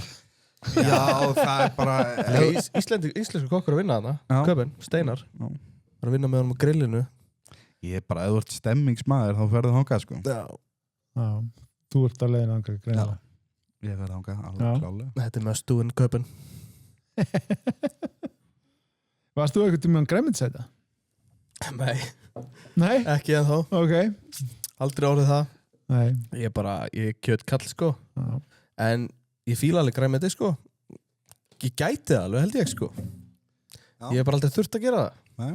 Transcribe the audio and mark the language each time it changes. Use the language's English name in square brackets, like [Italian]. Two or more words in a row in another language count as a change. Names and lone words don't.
[Icelandic] já, það er bara íslensku kokkur að vinna þarna Köpen, Steinar að vinna með honum á grillinu ég er bara, ef þú ert stemmingsmaður þá ferðu þangað, sko já, þú ert að leiðina þangað, greinilega ég ferðu þangað, alveg klálega þetta er [English] must do in Köpen [Icelandic] Varst þú eitthvað tíma grænmetisæta? Nei, ekki ennþá okay. Aldrei orðið það Nei. Ég er kjötkall, sko en ég fíla alveg grænmeti, sko ég gæti það alveg, held ég, sko ég bara aldrei þurft að gera það